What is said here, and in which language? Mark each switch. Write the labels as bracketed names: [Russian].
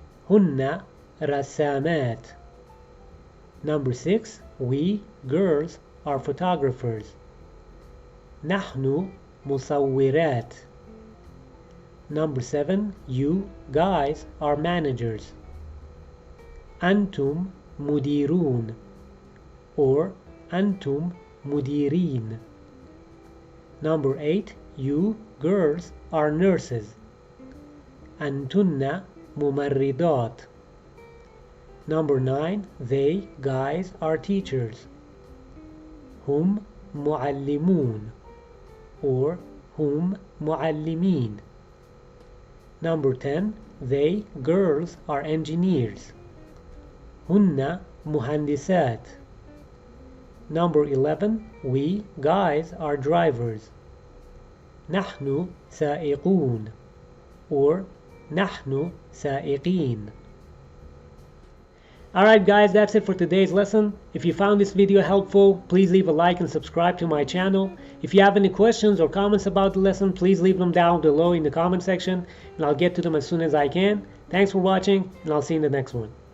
[Arabic] هن رسامات. [English] Number 6, we, girls, are photographers. [Arabic] نحن مصورات. [English] Number 7, you, guys, are managers. [Arabic] أنتم مديرون or أنتم مديرين. [English] Number 8, you, girls, are nurses. [Arabic] أنتن ممرضات. [English] Number 9, they, guys, are teachers. [Arabic] هم معلمون or هم معلمين. [English] Number 10, they, girls, are engineers. [Arabic] هن مهندسات. [English] Number 11, we, guys, are drivers. [Arabic] نحن سائقون or نحن سائقين. [English] Alright guys, that's it for today's lesson. If you found this video helpful, please leave a like and subscribe to my channel. If you have any questions or comments about the lesson, please leave them down below in the comment section and I'll get to them as soon as I can. Thanks for watching and I'll see you in the next one.